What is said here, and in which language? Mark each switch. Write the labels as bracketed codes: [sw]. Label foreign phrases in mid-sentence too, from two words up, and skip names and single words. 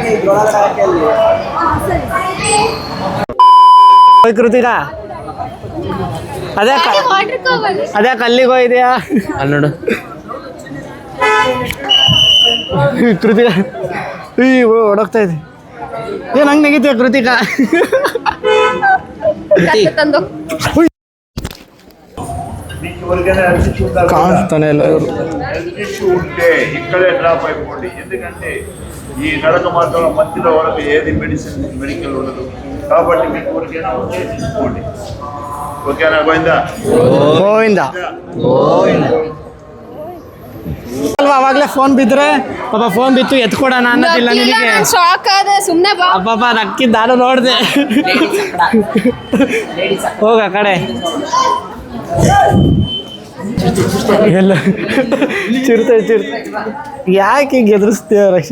[kn] ಕೃತಿಕ ಅದೇ ಕಲ್ಲಿಗೆ ಹೋಗಿದೆಯಾ? ಅಲ್ಲಿ ನೋಡು ಕೃತಿಕ ಹೊಡೋಗ್ತಾ ಇದೆ. ಏನು ಹಂಗೆ ನೆಗಿತೀಯ ಕೃತಿಕ? [te] కాస్తానే ఉంటే ఇక్కడే డ్రాప్ అయిపోండి. ఎందుకంటే ఈ నడక మార్గంలో మధ్యలో వరకు ఏది మెడికల్ ఉండదు. కాబట్టి మీకు ఊరికైనా ఉంటే తీసుకోండి. ఓకేనా? గోవిందా [kn] గోవిందా ಅಲ್ವಾ? ಅವಾಗಲೇ ಫೋನ್ ಬಿದ್ದರೆ ಪಾಪ ಫೋನ್ ಬಿತ್ತು ಎತ್ಕೊಡೋಣ ಅನ್ನೋದಿಲ್ಲ ನಿನಗೆ. ಪಾಪ ನಕ್ಕಿದ್ದು ನಾನು ನೋಡಿದೆ. ಹೋಗ ಕಡೆ ಎಲ್ಲ ಚಿರತೆ ಯಾಕೆ ಗೆದರಿಸ್ತೀಯ ರಕ್ಷಿ?